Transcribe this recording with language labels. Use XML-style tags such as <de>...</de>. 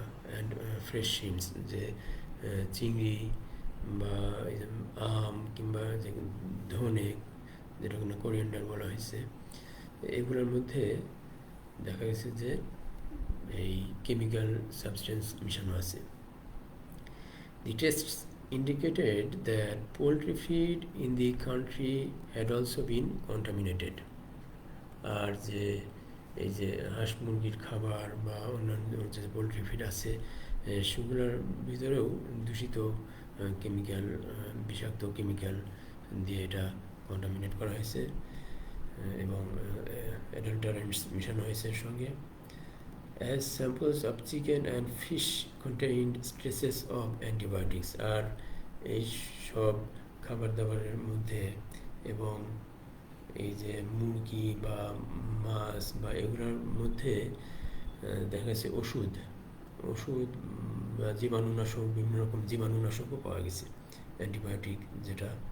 <en>and fresh greens,</en> <bn>যে চিংড়ি বা আম কিংবা যে ধনে, যেটা কোনো কোরিয়ান্ডার বলা হয়েছে, এগুলোর মধ্যে দেখা গেছে যে এই কেমিক্যাল সাবস্টেন্স মিশানো আছে।</bn> <en>The tests indicated that poultry feed in the country had also been contaminated।</en> <bn>আর যে এই যে হাঁস মুরগির খাবার বা অন্যান্য যে পোলট্রি ফিড আছে সেগুলোর ভিতরেও দূষিত কেমিক্যাল, বিষাক্ত কেমিক্যাল দিয়ে এটা কন্টামিনেট করা হয়েছে এবং অ্যাডাল্টারেন্টস মিশানো হয়েছে এর সঙ্গে।</bn> <en>As samples of chicken and fish contained traces of antibiotics।</en> <bn>আর এই সব খাবার দাবারের মধ্যে এবং এই যে মুরগি বা মাছ বা এগুলোর মধ্যে দেখা গেছে ওষুধ বা জীবাণুনাশক, বিভিন্ন রকম জীবাণুনাশকও পাওয়া গেছে, অ্যান্টিবায়োটিক যেটা।</bn>